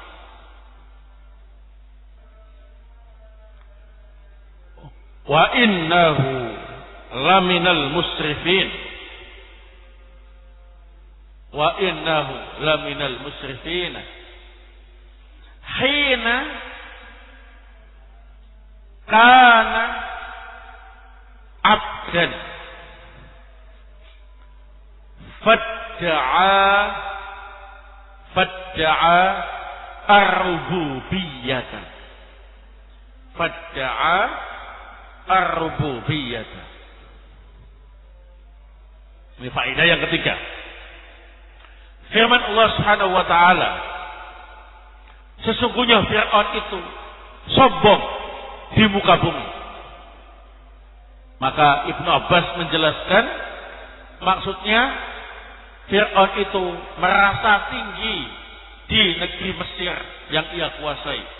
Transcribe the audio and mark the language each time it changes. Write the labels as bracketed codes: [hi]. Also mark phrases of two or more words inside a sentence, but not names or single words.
[ar] وإنه لمن المسرفين. وإنه لمن المسرفين. حين كان عبدا فادعى الربوبية. فادعى الربوبية. [ms] Ini faedah yang ketiga. Firman Allah [ar] سبحانه وتعالى, [ms] sesungguhnya Fir'aun itu sombong di muka bumi. Maka Ibnu Abbas menjelaskan, maksudnya Fir'aun itu merasa tinggi di negeri Mesir yang ia kuasai.